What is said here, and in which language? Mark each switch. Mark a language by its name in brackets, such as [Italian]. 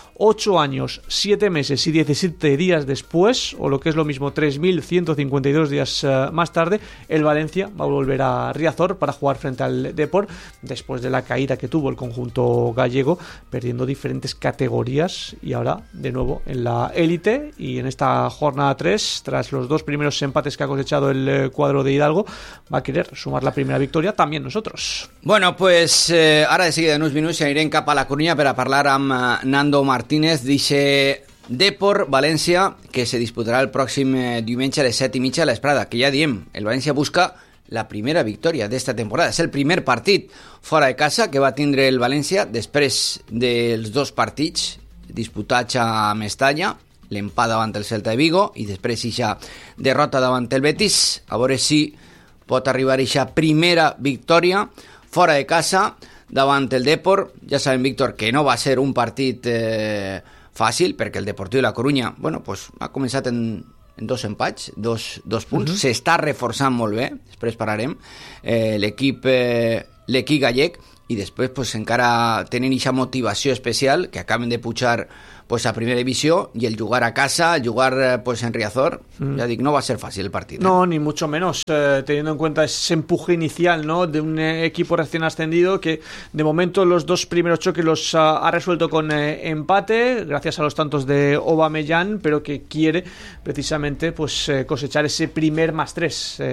[Spanish] 8 años, 7 meses y 17 días después, o lo que es lo mismo, 3.152 días más tarde, el Valencia va a volver a Riazor para jugar frente al Depor, después de la caída que tuvo el conjunto gallego, perdiendo diferentes categorías y ahora de nuevo en la élite. Y en esta jornada 3, tras los dos primeros empates que ha cosechado el cuadro de Hidalgo, va a querer sumar la primera victoria también nosotros. Bueno, pues ahora de seguida en unos minutos iré en capa a La Coruña para hablar a Nando Martínez. Dice Depor Valencia, que se disputará el próximo [Catalan] diumenge a les 7:30 a l'Esprada, que ja diem, el València busca la primera victòria d'esta temporada. És el primer partit fora de casa que va tindre el València després dels dos partits disputats a Mestalla, l'empat davant el Celta de Vigo i després ixa derrota davant el Betis. A veure si pot arribar ixa primera victòria fora de casa davant el Depor. Ja sabem, Víctor, que no va ser un partit fàcil, perquè el Deportiu de la Corunya, bueno, pues, ha començat en dos empats, dos punts. Uh-huh. S'està reforçant molt bé, després pararem, l'equip gallec, i després pues, encara tenen aquesta motivació especial, que acaben de pujar [Spanish] pues a primera división y el jugar a casa, el jugar pues en Riazor, ya digo, no va a ser fácil el partido. No, ni mucho menos, teniendo en cuenta ese empuje inicial, ¿no?, de un equipo recién ascendido que de momento los dos primeros choques los ha resuelto con empate gracias a los tantos de Aubameyang, pero que quiere precisamente pues cosechar ese primer más tres.